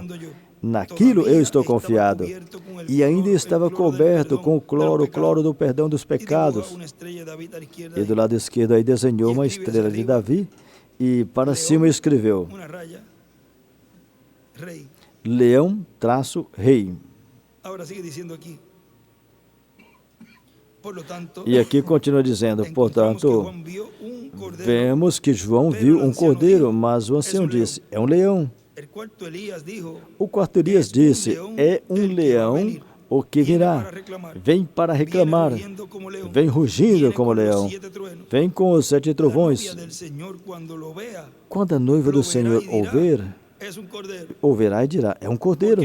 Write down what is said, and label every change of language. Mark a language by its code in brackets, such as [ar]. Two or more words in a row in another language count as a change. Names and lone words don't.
[pt] Naquilo eu estou confiado. E ainda estava coberto com o cloro do perdão dos pecados. E do lado esquerdo aí desenhou uma estrela de Davi e para cima escreveu: leão-rei. [es] Ahora sigue diciendo aquí. Por lo tanto, [pt] E aqui continua dizendo, encontramos que portanto, [es] Juan vio un cordero, [pt] vemos que João viu um cordeiro, mas o ancião disse, é um leão. [es] el cuarto Elías dijo, [pt] O quarto Elias disse, é um leão o que virá. Vem para reclamar, vem rugindo como leão, vem com os 7 trovões. Quando a noiva do Senhor ouvirá e dirá, é um cordeiro.